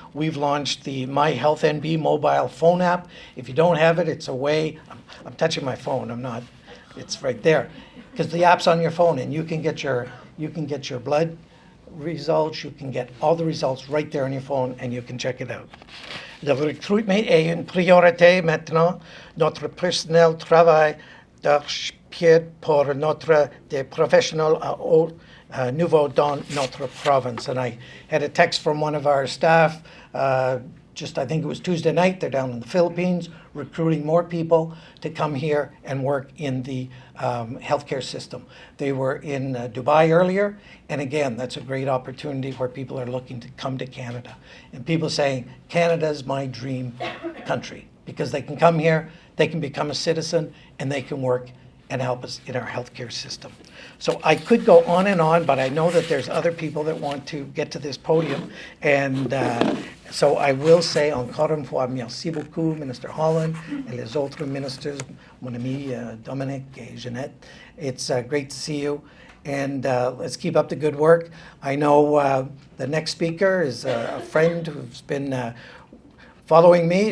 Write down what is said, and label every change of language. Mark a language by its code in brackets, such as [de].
[en] We've launched the My Health NB mobile phone app. If you don't have it, it's away. I'm touching my phone. I'm not. It's right there, because the app's on your phone, and you can get your blood results. You can get all the results right there on your phone, and you can check it out. [fr] Le recrutement est une priorité maintenant. Notre personnel travaille d'arrache-pied pour notre des professionnels à haut niveau dans notre province. [en] And I had a text from one of our staff, I think it was Tuesday night. They're down in the Philippines recruiting more people to come here and work in the healthcare system. They were in Dubai earlier, and again, that's a great opportunity where people are looking to come to Canada. And people saying, Canada's my dream country, because they can come here, they can become a citizen, and they can work and help us in our healthcare system. So I could go on, but I know that there's other people that want to get to this podium. And so I will say [fr] encore une fois, merci beaucoup, Minister Holland, et les autres ministers, mon ami Dominic et Jeanette. [en] It's great to see you. And let's keep up the good work. I know the next speaker is a friend who's been following me.